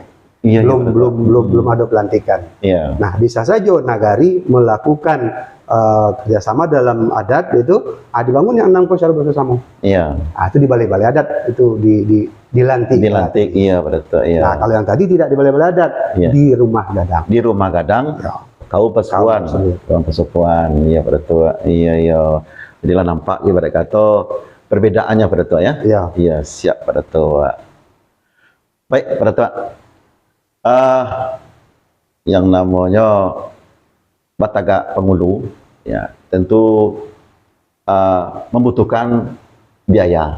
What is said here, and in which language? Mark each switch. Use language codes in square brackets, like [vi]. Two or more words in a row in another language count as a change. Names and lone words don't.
[id] Belum ada pelantikan. Nah, bisa saja nagari melakukan kerjasama dalam adat itu dibangun yang 6 secara bersama. Nah, itu di balai-balai adat itu dilantik. Iya betul. Nah, kalau yang tadi tidak di balai-balai adat, di rumah gadang. Di rumah gadang. Kau Pesupuan. Iya betul. Iya. Jadilah nampak ibarat kata perbedaannya betul ya. Iya siap betul. Baik betul. Yang namanya Batagak Penghulu, ya tentu membutuhkan biaya.